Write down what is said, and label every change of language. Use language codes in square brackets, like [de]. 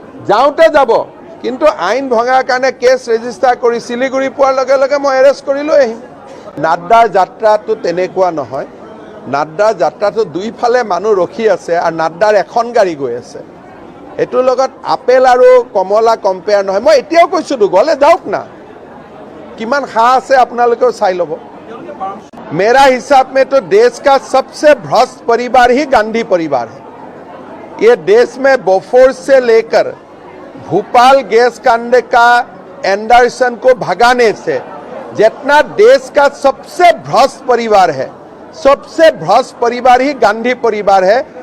[as] যাওঁতে যাব, কিন্তু আইন ভঙাৰ কাৰণে কেছ ৰেজিষ্টাৰ কৰি শিলিগুৰি পোৱাৰ লগে লগে মই এৰেষ্ট কৰি লৈ আহিম। নাড্ডাৰ যাত্ৰাটো তেনেকুৱা নহয়। নাড্ডাৰ যাত্ৰাটো দুইফালে মানুহ ৰখি আছে আৰু নাড্ডাৰ এখন গাড়ী গৈ আছে। এইটোৰ লগত আপেল আৰু কমলা কম্পেয়াৰ নহয়। মই এতিয়াও কৈছোঁতো, গ'লে যাওক না, কিমান সাহ আছে আপোনালোকেও চাই ল'ব। [hi] मेरा हिसाब में तो देश का सबसे भ्रष्ट परिवार ही गांधी परिवार है। ये देश में बोफोर्स से लेकर भोपाल गैस कांड का एंडरसन को भगाने से जितना देश का सबसे भ्रष्ट परिवार है, सबसे भ्रष्ट परिवार ही गांधी परिवार है।